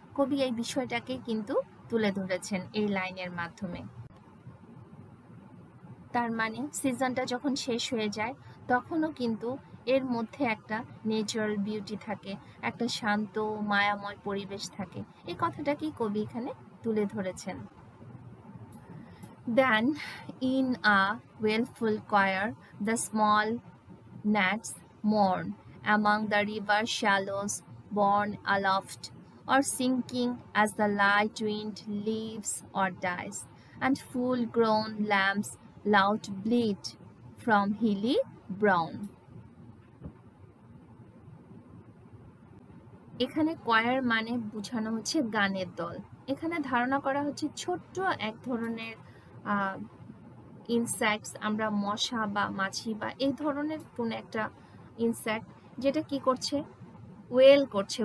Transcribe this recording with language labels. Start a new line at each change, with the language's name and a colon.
Bangla: কবি এই বিষয়টাকে কিন্তু তুলে ধরেছেন এই লাইনের মাধ্যমে। তার মানে সিজনটা যখন শেষ হয়ে যায় তখনও কিন্তু এর মধ্যে একটা ন্যাচারাল বিউটি থাকে, একটা শান্ত মায়াময় পরিবেশ থাকে। এই কথাটাকেই কবি এখানে তুলে ধরেছেন।
English: Then in a wailful choir the small gnats mourn among the river shallows, borne aloft or sinking as the light wind leaves or dies, and full-grown lambs loud bleat from hilly brown.
Bangla: এখানে choir মানে বোঝানো হচ্ছে গানের দল। এখানে ধারণা করা হচ্ছে ছোট্ট এক ধরনের ইনসেক্টস, আমরা মশা বা মাছি বা এই ধরনের কোন একটা ইনসেক্ট যেটা কি করছে, ওয়েল করছে।